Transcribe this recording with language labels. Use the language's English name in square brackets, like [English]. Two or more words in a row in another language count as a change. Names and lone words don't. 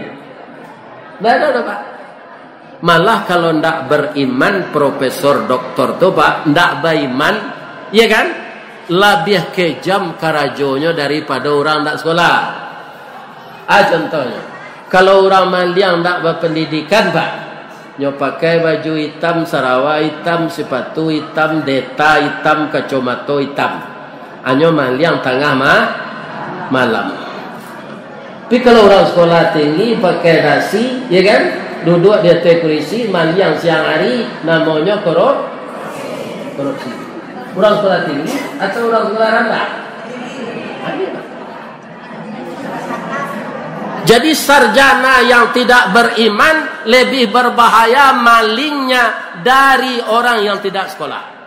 [Indonesian] Tidak ada Pak. [Minangkabau] Malah kalau ndak beriman profesor doktor tu Pak, ndak beriman, ya kan? Lebih kejam karajonya daripada orang ndak sekolah. Contohnya, kalau orang maliang ndak berpendidikan Pak, nyo pakai baju hitam, sarawa hitam, sepatu hitam, deta hitam, kacamata hitam. Anyo maliang tengah malam. [Indonesian] Tapi kalau orang sekolah tinggi pakai dasi, ya kan? [Minangkabau] Duduk di atas kursi, maliang siang hari, namanya korupsi. [Indonesian] Orang sekolah tinggi atau orang sekolah rendah? Jadi sarjana yang tidak beriman lebih berbahaya malingnya dari orang yang tidak sekolah.